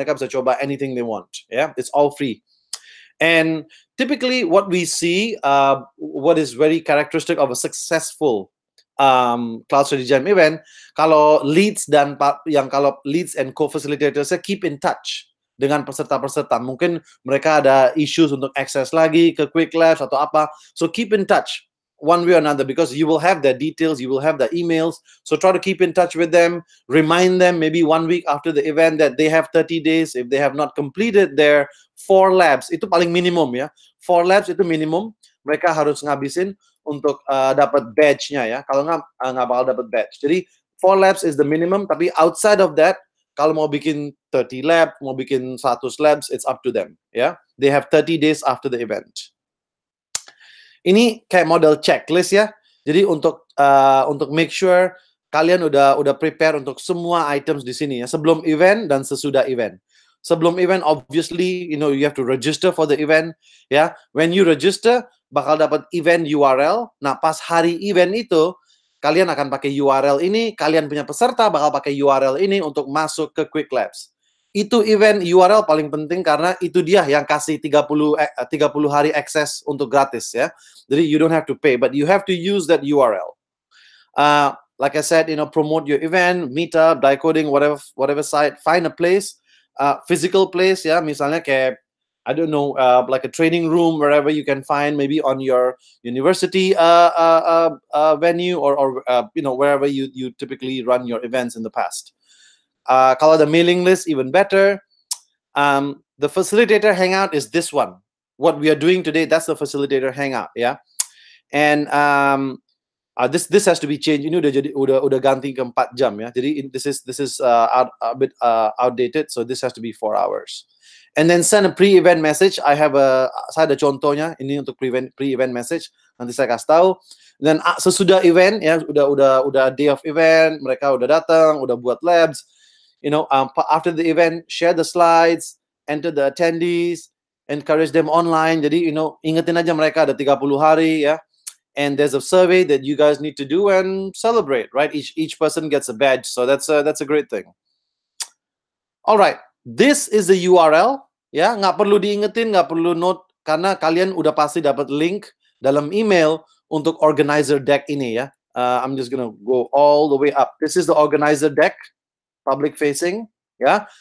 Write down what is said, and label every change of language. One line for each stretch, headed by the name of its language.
English: Mereka bisa coba anything they want. Yeah, it's all free. And typically, what we see, what is very characteristic of a successful Cloud Study Jam event, kalau leads and co-facilitators keep in touch
Indonesian: dengan peserta-peserta. Mungkin mereka ada issues untuk akses lagi ke Quick Labs atau apa.
English: So keep in touch one way or another, because you will have their details, you will have their emails. So try to keep in touch with them. Remind them maybe 1 week after the event that they have 30 days. If they have not completed their 4 labs,
Indonesian: itu paling minimum, ya. 4 labs itu minimum. Mereka harus ngabisin untuk dapat badge-nya, ya. Kalau nggak bakal dapat badge.
English: Jadi 4 labs is the minimum. Tapi outside of that,
Indonesian: kalau mau bikin 30 lab, mau bikin 100 labs,
English: it's up to them, ya. They have 30 days after the event.
Indonesian: Ini kayak model checklist, ya. Jadi untuk make sure kalian udah prepare untuk semua items di sini, ya, sebelum event dan sesudah event. Sebelum event,
English: obviously, you have to register for the event, ya. When you register,
Indonesian: bakal dapat event URL. Nah, pas hari event itu, kalian akan pakai URL ini, kalian punya peserta bakal pakai URL ini untuk masuk ke Quick Labs. Itu event URL paling penting karena itu dia yang kasih 30 hari akses untuk gratis, ya.
English: Jadi you don't have to pay, but you have to use that URL. Like I said, promote your event, Meetup, Dicoding, whatever site, find a place, physical place, ya.
Indonesian: Misalnya kayak,
English: I don't know, like a training room, wherever you can find, maybe on your university venue or wherever you typically run your events in the past.
Indonesian: Kalau ada
English: mailing list, even better. The facilitator hangout is this one. What we are doing today, that's the facilitator hangout, yeah. And this has to be changed.
Indonesian: Ini udah ganti ke 4 jam, ya.
English: Jadi this is a bit outdated, so this has to be 4 hours. and then send a pre-event message.
Indonesian: Saya ada contohnya ini untuk pre-event message. Nanti saya kasih tahu. Dan sesudah event ya, udah day of event, mereka udah datang, udah buat labs.
English: After the event, share the slides, enter the attendees, encourage them online.
Indonesian: Jadi ingetin aja mereka ada 30 hari ya.
English: And there's a survey that you guys need to do and celebrate, right? Each person gets a badge, so that's a great thing. All right, this is the URL, ya.
Indonesian: Nggak perlu diingetin, nggak perlu note, karena kalian udah pasti dapat link dalam email untuk organizer deck ini ya.
English: I'm just gonna go all the way up. This is the organizer deck, public facing, ya.